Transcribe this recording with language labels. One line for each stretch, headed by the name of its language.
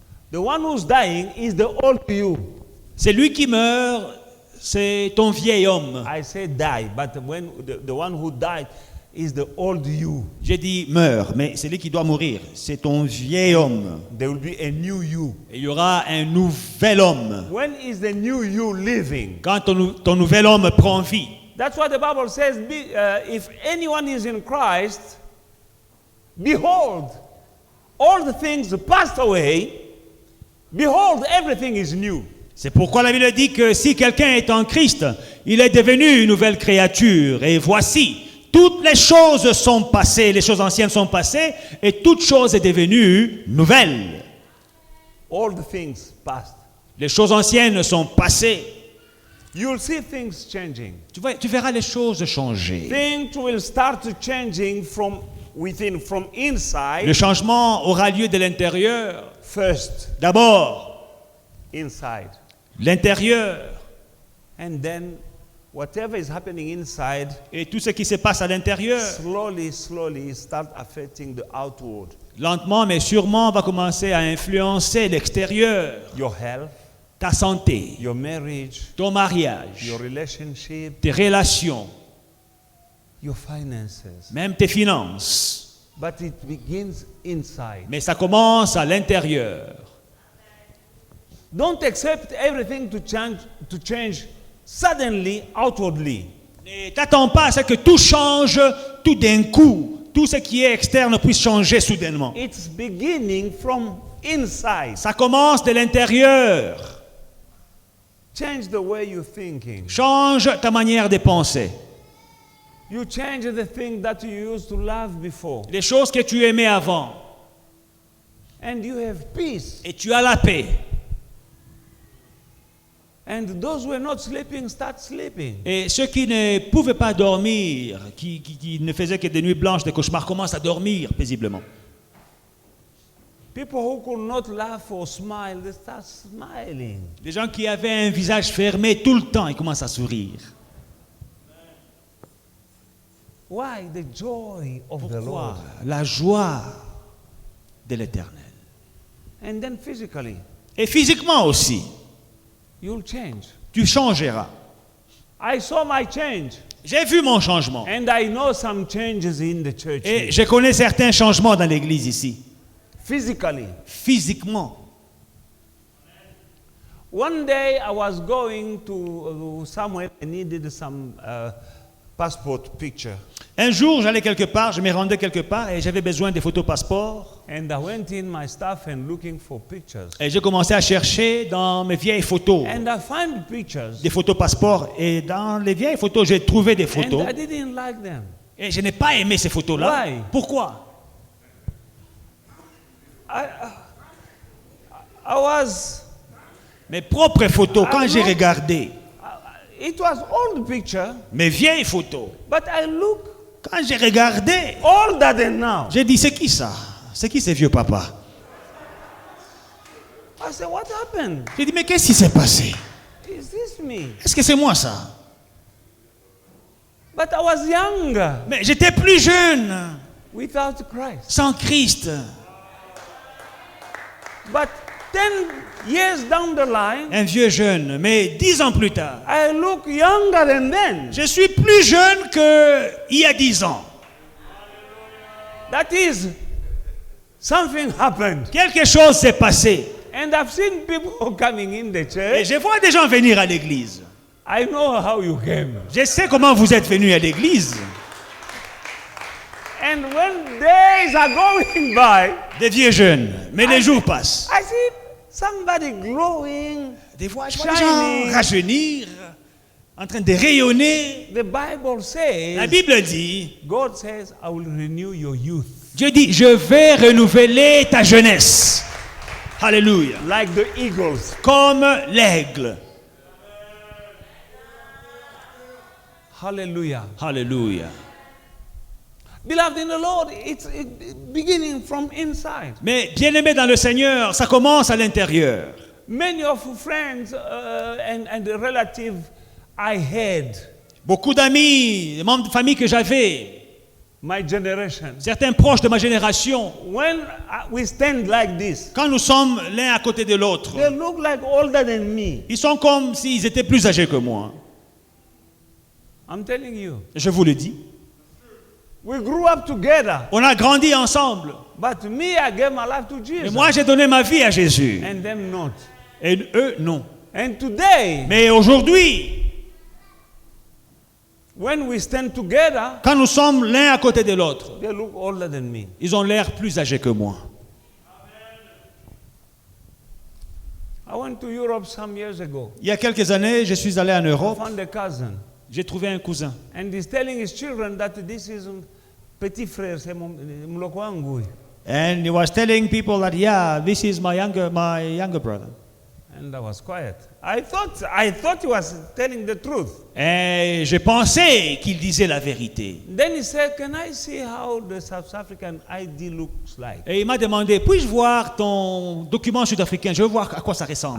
English: The one who's dying is the old you.
French: C'est lui qui meurt, c'est ton vieil homme.
English: I say die, but when the one who died is the old you.
French: J'ai dit meurt, mais c'est lui qui doit mourir. C'est ton vieil homme.
English: There will be a new you.
French: Et il y aura un nouvel homme.
English: When is the new you living?
French: Quand ton nouvel homme prend vie.
English: That's what the Bible says. If anyone is in Christ, behold, all the things passed away. Behold, everything is new.
French: C'est pourquoi la Bible dit que si quelqu'un est en Christ, il est devenu une nouvelle créature. Et voici, toutes les choses sont passées, les choses anciennes sont passées, et toute chose est devenue nouvelle.
English: All the things passed.
French: Les choses anciennes sont passées.
English: You'll see things changing.
French: Tu verras les choses changer.
English: Things will start changing from within, from inside.
French: Le changement aura lieu de l'intérieur.
English: First,
French: D'abord,
English: inside.
French: l'intérieur.
English: And then, whatever is happening inside,
French: Et tout ce qui se passe à l'intérieur,
English: slowly, slowly start affecting the outward.
French: lentement mais sûrement, va commencer à influencer l'extérieur,
English: your health,
French: ta santé,
English: your marriage,
French: ton mariage,
English: your relationship,
French: tes relations,
English: your finances.
French: même tes finances.
English: But it begins inside.
French: Mais ça commence à l'intérieur.
English: Don't accept everything to change suddenly, outwardly.
French: Ne t'attends pas à ce que tout change tout d'un coup. Tout ce qui est externe puisse changer soudainement.
English: It's beginning from inside.
French: Ça commence de l'intérieur.
English: Change the way you're thinking.
French: Change ta manière de penser.
English: You change the thing that you used to love before.
French: Les choses que tu aimais avant.
English: And you have peace.
French: Et tu as la paix.
English: And those who are not sleeping start sleeping.
French: Et ceux qui ne pouvaient pas dormir, qui ne faisaient que des nuits blanches, des cauchemars, commencent à dormir paisiblement.
English: People who could not laugh or smile, they start smiling.
French: Les gens qui avaient un visage fermé tout le temps, ils commencent à sourire.
English: Why? The joy of the
French: Pourquoi?
English: Lord.
French: La joie de l'Éternel.
English: And then physically,
French: Et physiquement aussi,
English: you'll change.
French: tu changeras.
English: I saw my change.
French: J'ai vu mon changement.
English: And I know some changes in the church.
French: Et
English: here.
French: je connais certains changements dans l'église ici.
English: Physically.
French: Physiquement.
English: One day I was going to somewhere. I needed some passport picture.
French: Un jour, j'allais quelque part, je me rendais quelque part et j'avais besoin des photos passeport.
English: And I went in my stuff and looking for pictures.
French: Et j'ai commencé à chercher dans mes vieilles photos,
English: And I find pictures.
French: des photos passeport. Et dans les vieilles photos, j'ai trouvé des photos.
English: And I didn't like them.
French: Et je n'ai pas aimé ces photos-là.
English: Why?
French: Pourquoi?
English: I was.
French: Mes propres photos, quand j'ai regardé
English: It was old picture,
French: mes vieilles photos,
English: but I look
French: quand j'ai regardé,
English: older than now.
French: j'ai dit, c'est qui ça? C'est qui ces vieux papas?
English: I said, what happened?
French: J'ai dit, mais qu'est-ce qui s'est passé?
English: Is this me?
French: Est-ce que c'est moi ça?
English: But I was younger
French: Mais j'étais plus jeune,
English: without Christ.
French: sans Christ.
English: But 10 years down the line,
French: Un vieux jeune, mais 10 ans plus tard,
English: I look younger than then.
French: je suis plus jeune qu'il y a 10 ans.
English: That is, something happened.
French: Quelque chose s'est passé.
English: And I've seen people coming in the
French: Et
English: church.
French: je vois des gens venir à l'église.
English: I know how you came.
French: Je sais comment vous êtes venus à l'église.
English: And when days are going by,
French: Des vieux jeunes, mais les jours passent.
English: I see somebody glowing.
French: Des fois, je vois
English: Shining.
French: des gens rajeunir, en train de rayonner.
English: The Bible
French: La
English: says,
French: Bible dit,
English: God says, I will renew your youth.
French: Dieu dit, je vais renouveler ta jeunesse. Alléluia.
English: Like the eagles.
French: Comme l'aigle.
English: Hallelujah.
French: Alléluia.
English: Beloved in the Lord, it's beginning from inside.
French: Mais bien-aimé dans le Seigneur, ça commence à l'intérieur.
English: Many of friends and relatives I had,
French: Beaucoup d'amis, des membres de famille que j'avais,
English: my generation,
French: certains proches de ma génération,
English: when we stand like this,
French: quand nous sommes l'un à côté de l'autre,
English: they look like older than me.
French: ils sont comme s'ils étaient plus âgés que moi.
English: I'm telling you.
French: Je vous le dis.
English: We grew up together,
French: On a grandi ensemble.
English: but me, I gave my life to
French: Et
English: Jesus.
French: moi, j'ai donné ma vie à Jésus.
English: And them not.
French: Et eux, non.
English: And today,
French: Mais aujourd'hui,
English: when we stand together,
French: quand nous sommes l'un à côté de l'autre,
English: they look older than me.
French: ils ont l'air plus âgés que moi.
English: I went to Europe some years ago.
French: Il y a quelques années, je suis allé en
English: I
French: Europe.
English: found a cousin.
French: J'ai trouvé un cousin.
English: And he's telling his children that this is
French: petit frère, c'est
Swahili: mloko wangu.
English: And he was telling people that, yeah, this is my younger brother. And I was quiet. I thought he was telling the truth.
French: Et je pensais qu'il disait la vérité.
English: Then he said, "Can I see how the South African ID looks like?"
French: Et il m'a demandé, puis-je voir ton document sud-africain? Je veux voir à quoi ça ressemble.